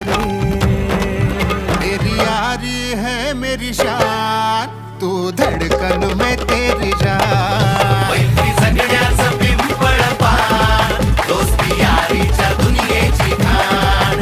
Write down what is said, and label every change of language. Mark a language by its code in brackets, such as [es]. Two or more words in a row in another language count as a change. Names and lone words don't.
[hi] रे. तेरी यारी है मेरी शान, तू धड़कन में तेरी जान. [mr] मैत्री जगण्याचं पिंपळ पान, दोस्ती यारीच्या दुनियेची खाण.